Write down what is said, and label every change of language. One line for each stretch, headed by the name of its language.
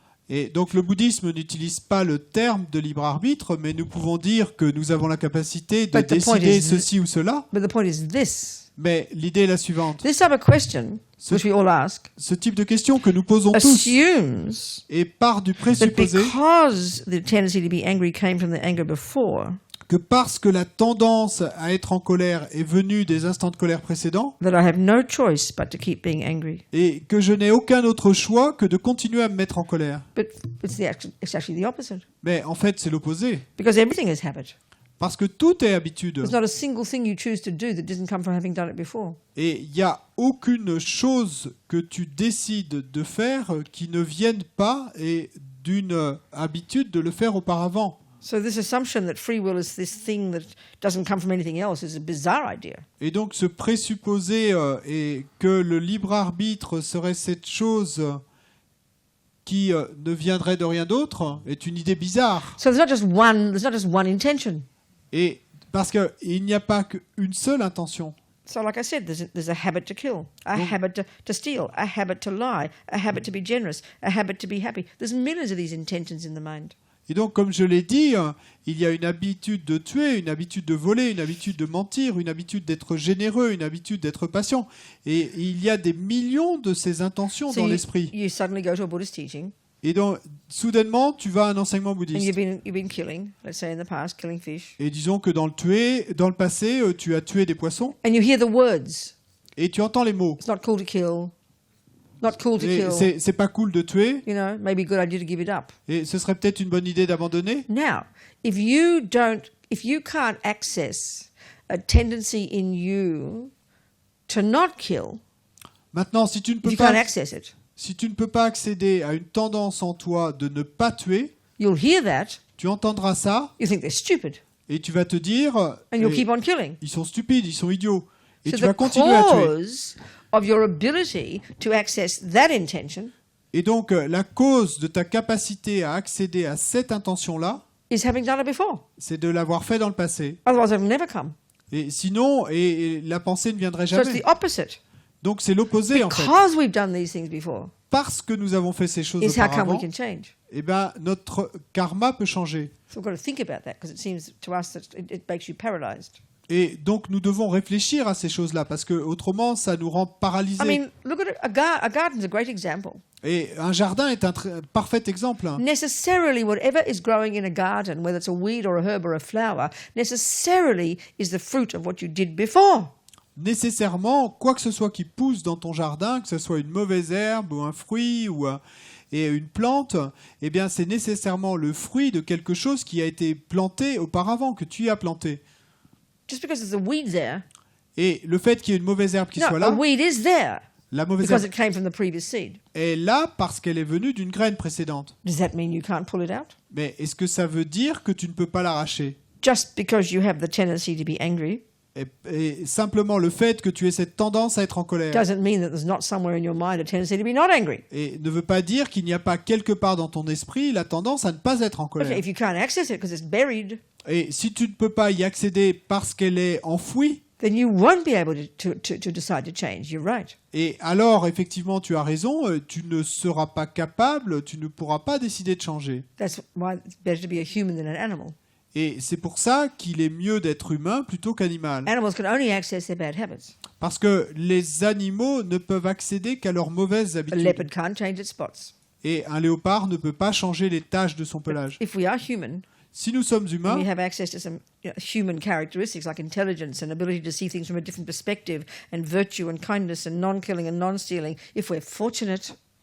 French: Et donc le bouddhisme n'utilise pas le terme de libre arbitre, mais nous pouvons dire que nous avons la capacité de
English: But the point
French: décider
English: is-
French: ceci ou cela.
English: But the point is this:
French: Mais l'idée est la suivante.
English: this type of question, which we all ask,
French: Ce type de question que nous posons tous
English: assumes
French: et part du
English: that
French: présupposé
English: because the tendency to be angry came from the anger before,
French: que parce que la tendance à être en colère est venue des instants de colère précédents,
English: that I have no choice but to keep being angry.
French: et que je n'ai aucun autre choix que de continuer à me mettre en colère.
English: But it's actually the opposite,
French: Mais en fait, c'est l'opposé.
English: because everything is habit.
French: Parce que tout est habitude.
English: There's not a single thing you choose to do that didn't come from having done it before.
French: Et il n'y a aucune chose que tu décides de faire qui ne vienne pas et d'une habitude de le faire auparavant.
English: So this assumption that free will is this thing that doesn't come from anything else is a bizarre idea.
French: Et donc ce présupposé est que le libre arbitre serait cette chose qui ne viendrait de rien d'autre est une idée bizarre.
English: So there's not just one intention.
French: Et parce qu'il n'y a pas qu'une seule intention.
English: So like I said, there's a habit to kill, a habit to steal, a habit to lie, a habit to be generous, a habit to be happy. There's millions of these intentions in the mind.
French: Et donc, comme je l'ai dit, il y a une habitude de tuer, une habitude de voler, une habitude de mentir, une habitude d'être généreux, une habitude d'être patient. Et il y a des millions de ces intentions
English: So
French: dans
English: you,
French: l'esprit.
English: you suddenly go to a Buddhist teaching
French: Et donc, soudainement, tu vas à un enseignement
English: and
French: bouddhiste.
English: you've been killing, let's say in the past, killing fish.
French: Et disons que dans le passé, tu as tué des poissons
English: And you hear the words.
French: et tu entends les mots.
English: It's not cool to kill. Not cool to
French: Et
English: kill.
French: c'est pas cool de tuer
English: You know, maybe a good idea to give it up.
French: et ce serait peut-être une bonne idée d'abandonner.
English: Now, if you can't access a tendency in you to not kill,
French: Maintenant, si tu ne
English: if
French: peux
English: you can't
French: pas,
English: access it,
French: si tu ne peux pas accéder à une tendance en toi de ne pas tuer,
English: you'll hear that,
French: tu entendras ça
English: you think they're stupid,
French: et tu vas te dire
English: and you'll eh, keep on killing.
French: ils sont stupides, ils sont idiots. Et
English: So
French: tu vas
English: the
French: continuer à tuer.
English: cause of your ability to access that intention
French: Et donc, la cause de ta capacité à accéder à cette intention-là,
English: is having done it before.
French: c'est de l'avoir fait dans le passé.
English: Otherwise, it'll never come.
French: Et sinon, et la pensée ne viendrait
English: So it's
French: jamais.
English: the opposite.
French: Donc, c'est l'opposé, en fait.
English: Because we've done these things before,
French: Parce que nous avons fait ces choses
English: is how come we
French: auparavant,
English: can change.
French: eh ben, notre karma peut changer.
English: So we've got to think about that because it seems to us that it makes you paralyzed.
French: Et donc, nous devons réfléchir à ces choses-là, parce que autrement, ça nous rend paralysés.
English: I mean, look at a garden's a great example.
French: Et un jardin est un parfait exemple.
English: Necessarily, whatever is growing in a garden, whether it's a weed or a herb or a flower, necessarily is the fruit of what you did before.
French: Nécessairement, quoi que ce soit qui pousse dans ton jardin, que ce soit une mauvaise herbe ou un fruit et une plante, eh bien, c'est nécessairement le fruit de quelque chose qui a été planté auparavant, que tu as planté.
English: Just because there's a weed there,
French: Et le fait qu'il y ait une mauvaise herbe qui
English: no, a
French: là,
English: weed is there
French: la mauvaise
English: because
French: herbe
English: it came from the previous seed.
French: est là parce qu'elle est venue d'une graine précédente.
English: Does that mean you can't pull it out?
French: Mais est-ce que ça veut dire que tu ne peux pas l'arracher ?
English: Just because you have the tendency to be angry
French: Et simplement le fait que tu aies cette tendance à être en colère
English: doesn't mean that there's not somewhere in your mind a tendency to be not angry.
French: et ne veut pas dire qu'il n'y a pas quelque part dans ton esprit la tendance à ne pas être en
English: Okay,
French: colère.
English: if you can't access it because it's buried,
French: Et si tu ne peux pas y accéder parce qu'elle est enfouie,
English: then you won't be able to decide to change. You're right.
French: et alors effectivement tu as raison, tu ne seras pas capable, tu ne pourras pas décider de changer.
English: That's why it's better to be a human than an animal.
French: Et c'est pour ça qu'il est mieux d'être humain plutôt qu'animal.
English: Animals can only access their bad habits.
French: Parce que les animaux ne peuvent accéder qu'à leurs mauvaises
English: A
French: habitudes.
English: leopard can't change its spots.
French: Et un léopard ne peut pas changer les taches de son pelage.
English: If we are human,
French: Si nous sommes
English: and
French: humains,
English: we have access to some human characteristics like intelligence and ability to see things from a different perspective and virtue and kindness and non-killing and non-stealing, if we're fortunate,